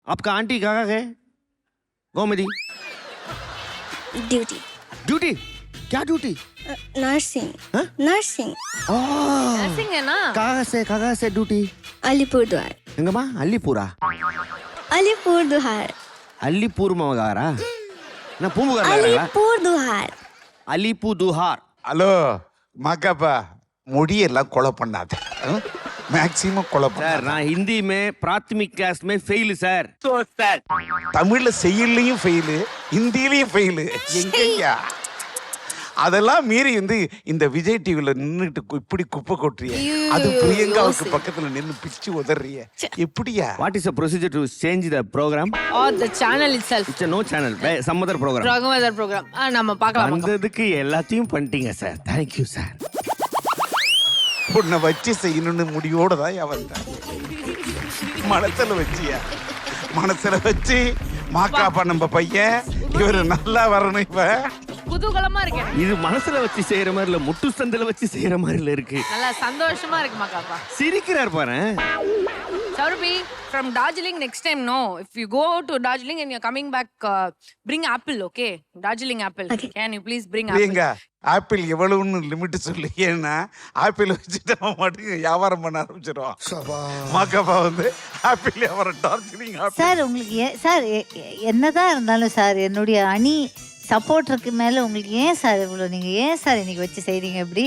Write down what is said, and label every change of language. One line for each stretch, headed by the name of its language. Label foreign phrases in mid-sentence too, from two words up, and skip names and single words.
Hindi: आपका आंटी कहाँ है गोमती? ड्यूटी ड्यूटी? क्या ड्यूटी? नर्सिंग हाँ? नर्सिंग
Tamil: நர்சிங் என்ன
Hindi: कहाँ से ड्यूटी? अलीपुरद्वार
Tamil: எங்கம்மா அள்ளிப்பூரா?
Hindi: अलीपुरद्वार
Tamil: அள்ளிப்பூர் மகாரா? நான் பூம்புகார்ல
Hindi: अलीपुरद्वार
Tamil: அலிப்புதுஹார். ஹலோ மாக்காப்பா முடியெல்லாம் கொலை பண்ணாத மேக்சிமம் கொலை
Hindi: सर
Tamil: பண்ணாத
Hindi: நான் हिंदी में प्राथमिक क्लास में फेल सर.
Tamil: தமிழ்ல செய்யலையும் ஃபெயிலு ஹிந்திலையும் ஃபெயிலு எங்கய்யா அதெல்லாம் மீறி வந்து இந்த விஜய் டிவில நின்னுட்டு இப்படி குப்பை கொட்டுறிய அது பிரியங்காவுக்கு பக்கத்துல நின்னு பிச்சு உதறிய எப்படியா?
English: What is the procedure to change the program? or the channel itself It's a no channel. Some other program.
Tamil: Raghavadar program நம்ம பார்க்கலாம் வந்ததுக்கு எல்லாத்தையும் பண்ணிட்டீங்க சார்.
English: Thank you சார்.
Tamil: உன்னை வச்சு செய்யணும்னு முடிவோட தான் வந்தேன். மனசுல வச்சியா? மனசுல வச்சு மாக்காப்பா நம்ம பையன் இவரு நல்லா வரணும். இப்ப குதூகலமா இருக்கு இது மனசுல வச்சு செய்யற மாதிரி இல்ல, முட்டு சந்தில வச்சு செய்யற மாதிரி இருக்கு. நல்லா சந்தோஷமா இருக்கு மக்காப்பா. சிரிக்கிறார் பாரு.
English: Saurabi, from Darjeeling next time, no. If you go to Darjeeling and you're coming back, bring apple, okay? Darjeeling apple. Okay. Can you please bring apple?
Tamil: எங்க ஆப்பிள் எவ்வளவுன்னு லிமிட் சொல்லி, ஏன்னா ஆப்பிள் வச்சுட்டு அவன் மட்டும் வியாபாரம் பண்ண ஆரம்பிச்சிடும். மாக்காப்பா வந்து ஆப்பிள் வியாபாரம் டார்ஜிலிங் ஆப்பிள். சார் உங்களுக்கு சார் என்னதான் இருந்தாலும் சார் என்னுடைய அணி சப்போர்ட்டருக்கு மேல உங்களுக்கு ஏன் சார் இவ்வளவு நீங்க ஏன் சார் இன்னைக்கு வச்சு செய்றீங்க இப்படி?